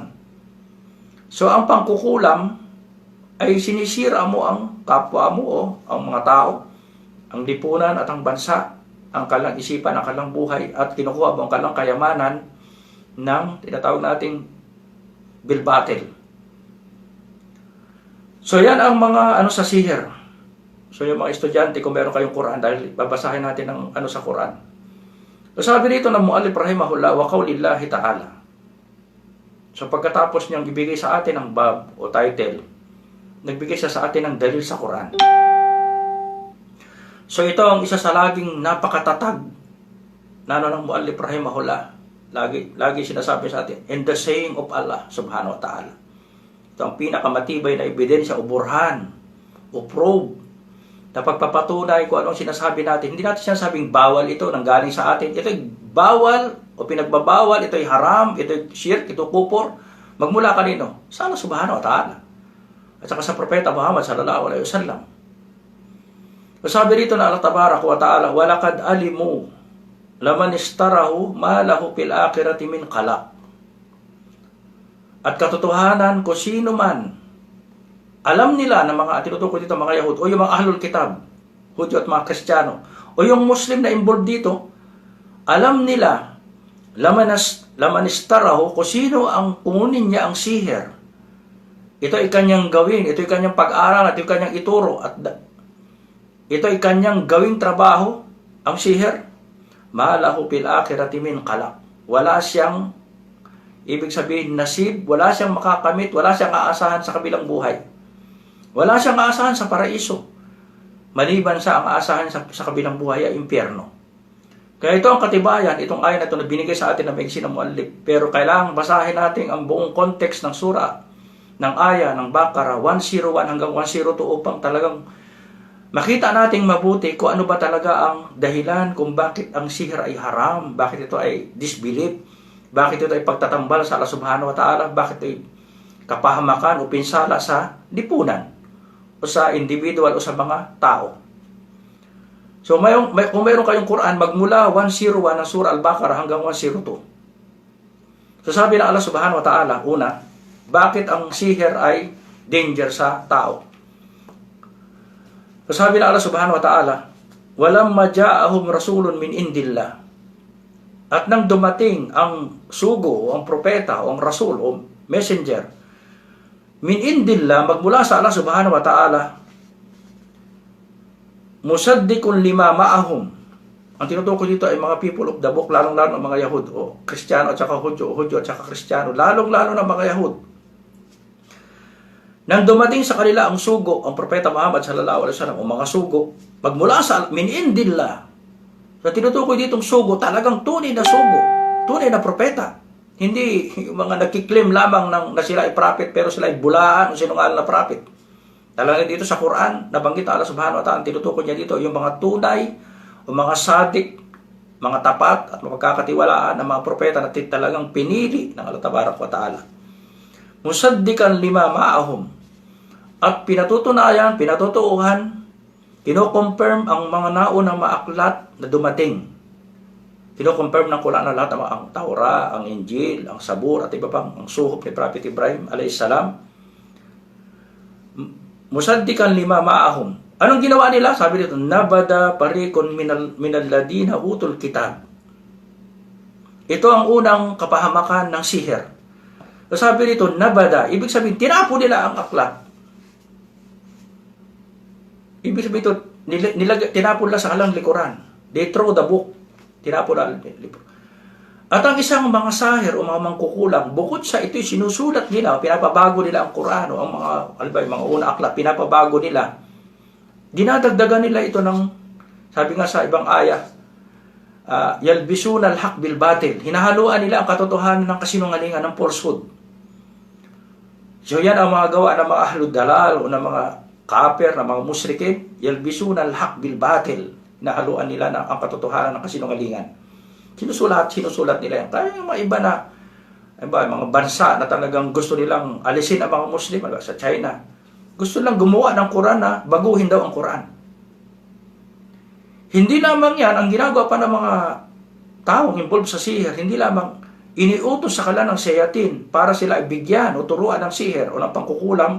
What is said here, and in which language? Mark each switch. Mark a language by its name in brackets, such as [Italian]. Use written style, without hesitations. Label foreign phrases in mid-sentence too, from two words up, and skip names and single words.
[Filipino] So, ang pangkukulam ay sinisira mo ang kapwa mo o ang mga tao, ang lipunan at ang bansa, ang kanilang isipan, ang kanilang buhay, at kinukuha mo ang kanilang kayamanan ng tinatawag nating bilbatil. So yan ang mga sa sihir. So yung mga estudyante, kung meron kayong Quran, dahil babasahin natin ang sa Quran. So sabi dito ng [Arabic] المؤلف رحمه الله، وقول الله تعالى. [Filipino] So pagkatapos niyang ibigay sa atin ang bab o title, nagbigay siya sa atin ng dalil sa Quran. So ito ang isa sa laging napakatatag na ng [Arabic] المؤلف رحمه الله. [Filipino] Lagi sinasabi sa atin, [English] in the saying of Allah [Arabic] سبحانه وتعالى. [Filipino] Ito ang pinakamatibay na ebidensya o burhan o probe na pagpapatunay kung anong sinasabi natin. Hindi natin sinasabing bawal ito nang galing sa atin. Ito'y bawal o pinagbabawal, ito'y haram, ito'y shirk, ito'y kupor. Magmula kanino? Sa Allah [Arabic] سبحانه وتعالى. [Filipino] At saka sa Propeta Muhammad [Arabic] صلى الله عليه وسلم. Sabi rito na الله تبارك وتعالى، ولقد علموا لمن اشتراه ما له في الآخرة من خلاق. [Filipino] At katotohanan ko sino man, alam nila ng mga tinutukoy dito mga Yahud o yung mga [Arabic] أهل الكتاب, [Filipino] Hudyo at mga Kristiyano, o yung Muslim na involved dito, alam nila [Arabic] لمن اشتراه [Filipino] kung sino ang kunin niya ang sihir. Ito ay kanyang gawin, ito ay kanyang pag-aral, at ito ay kanyang ituro, at ito ay kanyang gawing trabaho, ang sihir. [Arabic] ما له في الآخرة من خلاق. [Filipino] Wala siyang, ibig sabihin, nasib, wala siyang makakamit, wala siyang aasahan sa kabilang buhay. Wala siyang aasahan sa paraiso. Maliban sa ang aasahan sa kabilang buhay ay impyerno. Kaya ito ang katibayan, itong ayat na ito na binigay sa atin ng maigsi ng Mu'allif. Pero kailangang basahin natin ang buong context ng surah, ng aya ng Baqarah 101 hanggang 102 upang talagang makita nating mabuti kung ano ba talaga ang dahilan kung bakit ang sihir ay haram, bakit ito ay disbelief, bakit ito ay pagtatambal sa Allah [Arabic] سبحانه وتعالى, [Filipino] bakit ito ay kapahamakan o pinsala sa lipunan o sa individual o sa mga tao. So kung mayroon kayong Quran, magmula 101 ng surah Al-Baqarah hanggang 102. So sabi ng Allah [Arabic] سبحانه وتعالى, [Filipino] una, bakit ang sihir ay danger sa tao? [Arabic] So sabi ng الله سبحانه وتعالى، ولما جاءهم رسول من عند الله. [Filipino] At nang dumating ang sugo, o ang propeta, o ang rasul, o messenger, [Arabic] من عند الله, [Filipino] magmula sa Allah [Arabic] سبحانه وتعالى, مصدق لما معهم. [Filipino] Ang tinutukoy dito ay mga [English] people of the book, [Filipino] lalong-lalo ng mga Yahud, o Kristiyano at saka Hudyo at saka Kristiyano, lalong-lalo ng mga Yahud. Nang dumating sa kanila ang sugo, ang Propeta Muhammad [Arabic] صلى الله عليه وسلم, [Filipino] o mga sugo, magmula sa [Arabic] من عند الله. [Filipino] So tinutukoy ditong sugo, talagang tunay na sugo, tunay na propeta. Hindi yung mga nagkiklaim lamang na sila ay prophet pero sila ay bulaan o sinungaling na prophet. Talagang dito sa Quran, nabanggit Allah [Arabic] سبحانه وتعالى, [Filipino] tinutukoy niya dito yung mga tunay o mga sadik, mga tapat at mapagkakatiwalaan ng mga propeta na talagang pinili ng Allah [Arabic] تبارك وتعالى. مصدقا لما معهم. [Filipino] At pinatutunayan, pinatutuuhan, kino-confirm ang mga naunang maaklat na dumating. Kino-confirm ng Quran na lahat ang Taura, ang Injil, ang Sabur, at iba pang ang suhop ni Prophet Ibrahim a.s. [Arabic] مصدقا لما معهم. [Filipino] Anong ginawa nila? Sabi dito, [Arabic] نبذ فريق من الذين أوتوا الكتاب. [Filipino] Ito ang unang kapahamakan ng sihir. So sabi rito, nabada. Ibig sabihin, tinapo nila ang aklat. Ibig sabihin ito, tinapo nila sa halang likuran. [English] They throw the book. [Filipino] Tinapo nila. At ang isang mga sahir o mga mangkukulam, bukod sa ito'y sinusulat nila, pinapabago nila ang Quran o ang mga una aklat, pinapabago nila. Dinadagdagan nila ito ng, sabi nga sa ibang ayah, [Arabic] يلبسون الحق بالباطل. [Filipino] Hinahaluan nila ang katotohanan ng kasinungalingan, ng falsehood. So yan ang mga gawa ng mga [Arabic] أهل الضلال [Filipino] o ng mga kafir, ng mga musyrikin. [Arabic] يلبسون الحق بالباطل. [Filipino] Hinahaluan nila ang katotohanan ng kasinungalingan. Sinusulat nila yan. Kaya yung mga iba na, mga bansa na talagang gusto nilang alisin ang mga Muslim, sa China, gusto lang gumawa ng Quran na baguhin daw ang Quran. Hindi lamang yan, ang ginagawa pa ng mga taong involved sa sihir, hindi lamang iniutos sa kanila ng shayatin para sila ibigyan o turuan ng sihir o ng pangkukulam.